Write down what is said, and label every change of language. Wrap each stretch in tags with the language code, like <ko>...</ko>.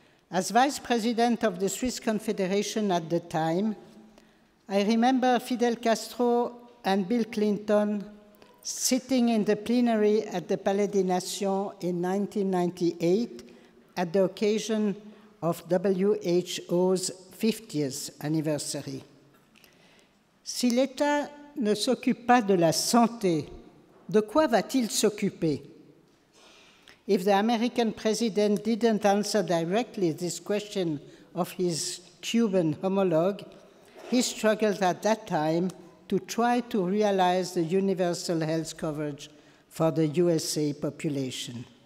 <en>As Vice President of the Swiss Confederation at the time, I remember Fidel Castro and Bill Clinton sitting in the plenary at the Palais des Nations in 1998 at the occasion of WHO's 50th anniversary.</en> <fr>Si l'État ne s'occupe pas de la santé, de quoi va-t-il s'occuper?</fr> <en>If the American president didn't answer directly this question of his Cuban homologue, he struggled at that time to try to realize the universal health coverage for the USA population.</en>